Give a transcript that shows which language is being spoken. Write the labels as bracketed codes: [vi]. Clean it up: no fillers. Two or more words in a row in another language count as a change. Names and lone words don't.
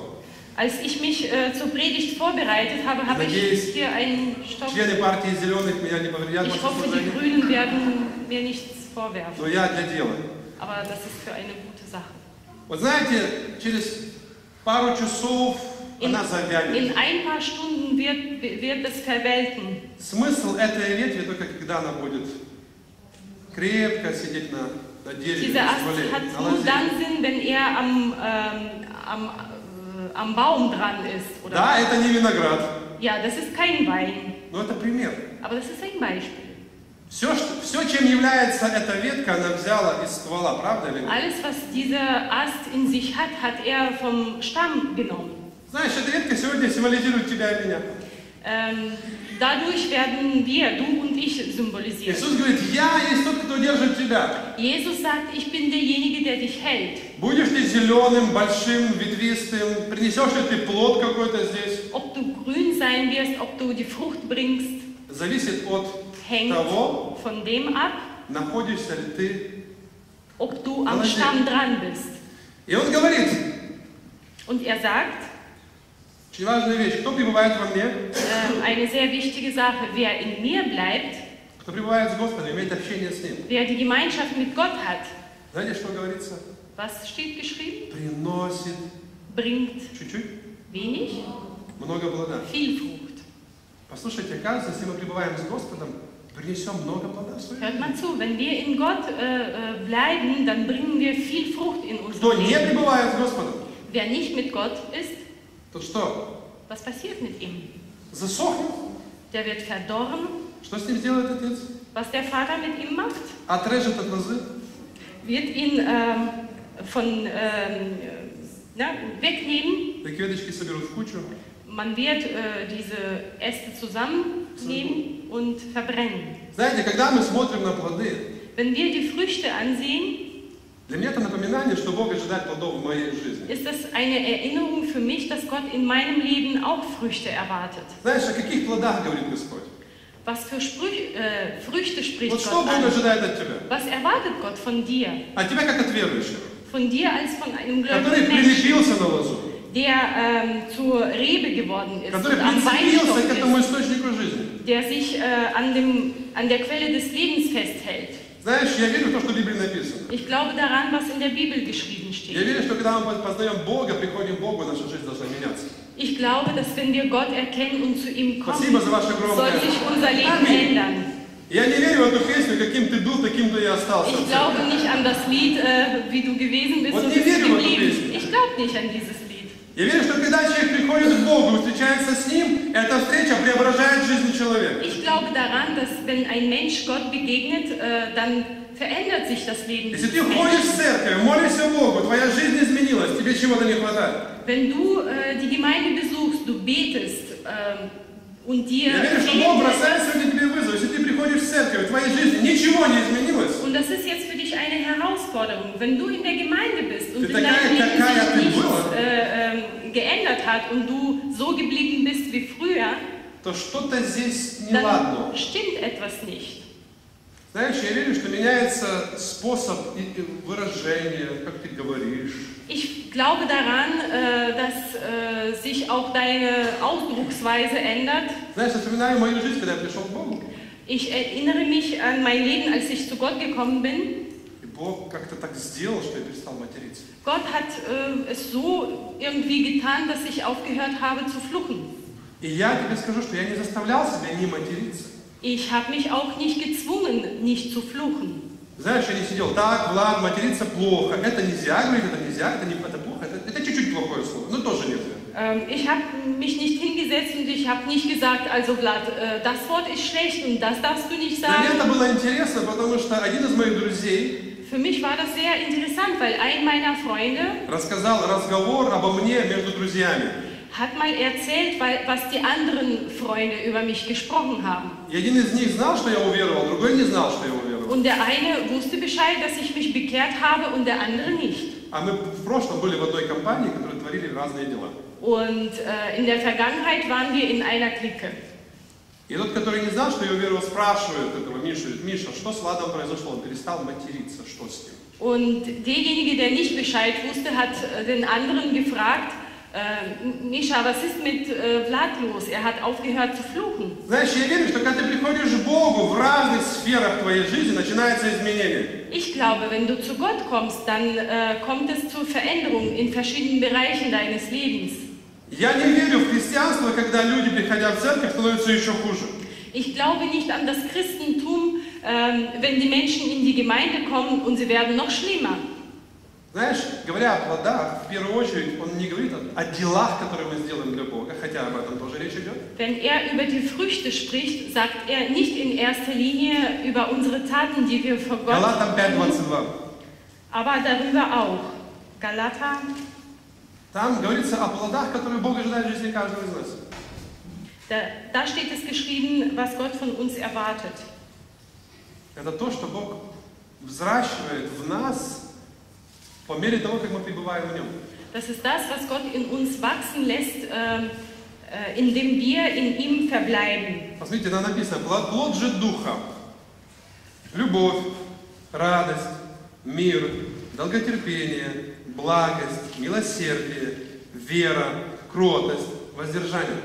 [de] Als ich mich zur Predigt vorbereitet habe, habe ich hier einen Stock. [ru] Члены партии зеленых меня не повредят. [de] Ich hoffe, die Grünen werden mir nichts vorwerfen. [ru] Но я для дела. [de] Aber das ist für eine gute Sache. [ru] Вот знаете, через пару часов она завянет. [de] In ein paar Stunden wird es verwelken. [ru] Смысл этой ветви только когда она будет крепко сидеть на дереве, [de] Dieser [ru] на [de] Ast [ru] стволе, [de] hat [ru] на [de] nur [ru] лозе. [de] dann Sinn, wenn er am Baum dran ist. Oder? [ru] Да, это не виноград, [de] Ja, das ist kein Wein, [ru] но это пример. [de] aber das ist ein Beispiel. [ru] Все, чем является эта ветка, она взяла из ствола, правда или нет? [de] Alles, was dieser Ast in sich hat, hat er vom Stamm genommen. [ru] Знаешь, эта ветка сегодня символизирует тебя и меня. [de] Dadurch werden wir, du und ich, symbolisiert. [ru] Иисус говорит, я есть тот, кто держит тебя. [de] Jesus sagt, ich bin derjenige, der dich hält. [ru] Будешь ты зеленым, большим, ветвистым, принесешь ли ты плод какой-то здесь, [de] Ob du grün sein wirst, ob du die Frucht bringst, [ru] зависит от [de] hängt [ru] того, [de] von dem ab, [ru] находишься ли ты. [de] ob du am Stamm dran bist. [ru] И он говорит, [de] Und er sagt, [ru] очень важная вещь, кто пребывает во мне, [de] eine sehr wichtige Sache, wer in mir bleibt, [ru] кто пребывает с Господом, имеет общение с Ним. [de] wer die Gemeinschaft mit Gott hat, [ru] Знаете, что говорится? [de] was steht geschrieben? [ru] Приносит [de] Bringt [ru] чуть-чуть, [de] wenig, [ru] много плода. [de] viel Frucht. [ru] Послушайте, оказывается, если мы пребываем с Господом, принесем много плода в свою [de] Hört [ru] жизнь. [de] mal zu, wenn wir in Gott bleiben, dann bringen wir viel Frucht in [ru] Кто [de] unserem [ru] не [de] Leben. [ru] пребывает с Господом, [de] Wer nicht mit Gott ist, [ru] тот что? [de] was passiert mit ihm? [ru] Засохнет? [de] Der wird verdorren. [ru] Что с ним сделает Отец? [de] Was der Vater mit ihm macht, [ru] Отрежет от лозы, [de] wird ihn wegnehmen. [ru] такие веточки соберут в кучу, [de] Man wird diese Äste zusammennehmen und verbrennen. [ru] Знаете, когда мы смотрим на плоды, [de] Wenn wir die Früchte ansehen, [ru] Для меня это напоминание, что Бог ожидает плодов в моей жизни. [de] ist das eine Erinnerung für mich, dass Gott in meinem Leben auch Früchte erwartet. [ru] Знаешь, о каких плодах говорит Господь? [de] Was für Früchte spricht [ru] Вот что [de] Gott [ru] Бог [de] an? [ru] ожидает от тебя? [de] Was erwartet Gott von dir? [ru] От тебя как от верующего, [de] Von dir als von einem [ru] который [de] gläubigen Menschen, [ru] прилепился на лозу, [de] der zur Rebe geworden ist [ru] который [de] und am [ru] прицепился [de] Weinstock [ru] к этому [de] ist, [ru] источнику жизни. [de] der sich an der Quelle des Lebens festhält. [ru] Знаешь, я верю в то, что в Библии написано. [de] Ich glaube daran, was in der Bibel geschrieben [ru] Я [de] steht. [ru] верю, что когда мы познаем Бога, приходим к Богу, наша жизнь должна меняться. [de] Ich glaube, dass wenn wir Gott erkennen und zu ihm kommen, [ru] Спасибо за ваше [de] soll [ru] громкое. [de] sich unser Leben [ru] Аминь. [de] ändern. [ru] Я не верю в эту песню, каким ты был, таким ты и остался. [de] Ich glaube nicht an das Lied, wie du gewesen bist Und und nie bist [ru] верю в эту [de] geblieben. [ru] песню. [de] Ich glaube nicht an dieses Lied. [ru] Я верю, что когда человек приходит к Богу и встречается с Ним, эта встреча преображает жизнь человека. [de] Ich glaube daran, dass wenn ein Mensch Gott begegnet, dann verändert sich das Leben [ru] Если [de] des [ru] ты ходишь [de] Menschen. [ru] в церковь, молишься Богу, твоя жизнь изменилась, тебе чего-то не хватает. [de] Wenn du die Gemeinde besuchst, du betest und dir [ru] Я верю, что [de] fehlt [ru] Бог [de] etwas, [ru] бросает сегодня тебе вызов. Если ты приходишь в церковь, в твоей жизни ничего не изменилось, [de] und das ist jetzt für dich eine Herausforderung, wenn du in der Gemeinde bist und [ru] Ты [de] in [ru] такая, [de] deinem Leben [ru] какая [de] sich [ru] ты [de] nichts [ru] была. [de] Geändert hat und du so geblieben bist wie früher, [ru] то что-то здесь [de] dann [ru] неладно. [de] stimmt etwas nicht. [ru] Знаешь, я верю, что меняется способ выражения, как ты говоришь. [de] Ich glaube daran, dass sich auch deine Ausdrucksweise ändert. [ru] Знаешь, я вспоминаю мою жизнь, когда я пришел к Богу. [de] Ich erinnere mich an mein Leben, als ich zu Gott gekommen bin. [ru] И Бог как-то так сделал, что я перестал материться. [de] Gott hat es so irgendwie getan, dass ich aufgehört habe zu fluchen. [ru] И я тебе скажу, что я не заставлял себя не материться. [de] Ich habe mich auch nicht gezwungen, nicht zu fluchen. [ru] Знаешь, я не сидел, так, Влад, материться плохо, это нельзя, говорит, это нельзя, это плохо, это чуть-чуть плохое слово, но тоже нельзя. [de] Ich habe mich nicht hingesetzt und ich habe nicht gesagt, also Vlad, das Wort ist schlecht und das darfst du nicht [ru] Для меня это [de] sagen. [ru] было интересно, потому что один из моих друзей [de] Für mich war das sehr interessant, weil ein meiner Freunde [ru] рассказал разговор обо мне между друзьями. [de] hat mal erzählt, was die anderen Freunde über mich gesprochen haben. [ru] И один из них знал, что я уверовал, другой не знал, что я уверовал. [de] Und der eine wusste Bescheid, dass ich mich bekehrt habe und der andere nicht. [ru] А мы в прошлом были в одной компании, которые творили разные дела. [de] Und in der Vergangenheit waren wir in einer Clique. [ru] И тот, который не знал, что я уверовал, спрашивает этого Мишу, говорит, Миша, что с Владом произошло? Он перестал материться, что с ним? [de] Und derjenige, der nicht Bescheid wusste, hat den anderen gefragt, Mischa, was ist mit Vlad los? Er hat aufgehört zu fluchen. [ru] Знаешь, я верю, что когда ты приходишь к Богу, в разных сферах твоей жизни начинается изменение. [de] Ich glaube, wenn du zu Gott kommst, dann kommt es zur Veränderung in verschiedenen Bereichen deines Lebens. [ru] Я не верю в христианство, когда люди, приходя в церковь, становятся еще хуже. [de] Ich glaube nicht an das Christentum, wenn die Menschen in die Gemeinde kommen und sie werden noch schlimmer. [ru] Знаешь, говоря о плодах, в первую очередь он не говорит о делах, которые мы сделаем для Бога, хотя об этом тоже речь идет. [de] Wenn er über die Früchte spricht, sagt er nicht in erster Linie über unsere Taten, die wir vor Gott [ru] Галатам [de] tun, [ru] 5:22. [de] aber darüber auch. Galater, [ru] Там говорится о плодах, которые Бог ожидает в жизни каждого из нас. [de] da steht es geschrieben, was Gott von uns erwartet. [ru] Это то, что Бог взращивает в нас по мере того, как мы пребываем в Нем. [de] Das ist das, was Gott in uns wachsen lässt, indem wir in ihm verbleiben. [ru] Посмотрите, там написано, плод же Духа, любовь, радость, мир, долготерпение, благость, милосердие, вера, кротость, воздержание.